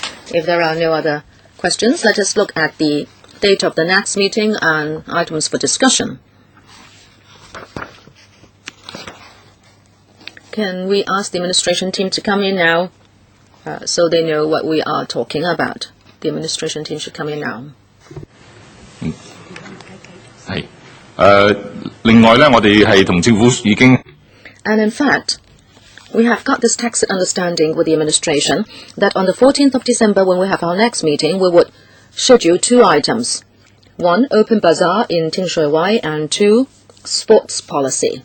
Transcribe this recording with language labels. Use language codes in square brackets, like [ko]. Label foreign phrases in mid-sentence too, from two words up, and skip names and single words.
[en] If there are no other questions, let us look at the date of the next meeting and items for discussion. Can we ask the administration team to come in now so they know what we are talking about? The administration team should come in now. [yue] 係另外呢，我哋係同政府已經 [en] And in fact, we have got this tacit understanding with the administration that on the 14th of December, when we have our next meeting, we would schedule 2 items. 1, open bazaar in Tin Shui Wai, and 2, sports policy.